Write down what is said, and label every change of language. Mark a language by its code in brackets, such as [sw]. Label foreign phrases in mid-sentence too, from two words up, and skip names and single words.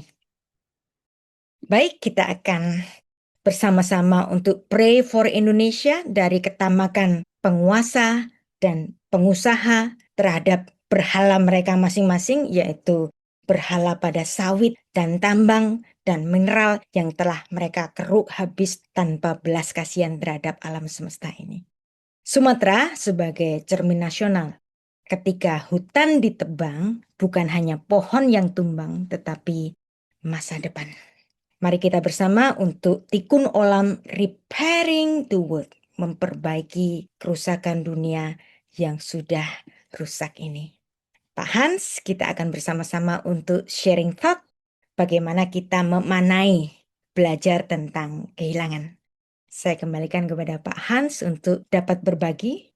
[id] Baik, kita akan bersama-sama untuk [en] Pray for Indonesia [id] dari ketamakan penguasa dan pengusaha terhadap berhala mereka masing-masing, yaitu berhala pada sawit dan tambang dan mineral yang telah mereka keruk habis tanpa belas kasihan terhadap alam semesta ini. Sumatera sebagai cermin nasional. Ketika hutan ditebang, bukan hanya pohon yang tumbang, tetapi masa depan. Mari kita bersama untuk [he] תיקון עולם [en] repairing the world, [id] memperbaiki kerusakan dunia yang sudah rusak ini. Pak Hans, kita akan bersama-sama untuk [en] sharing thought, [id] bagaimana kita memanai belajar tentang kehilangan. Saya kembalikan kepada Pak Hans untuk dapat berbagi.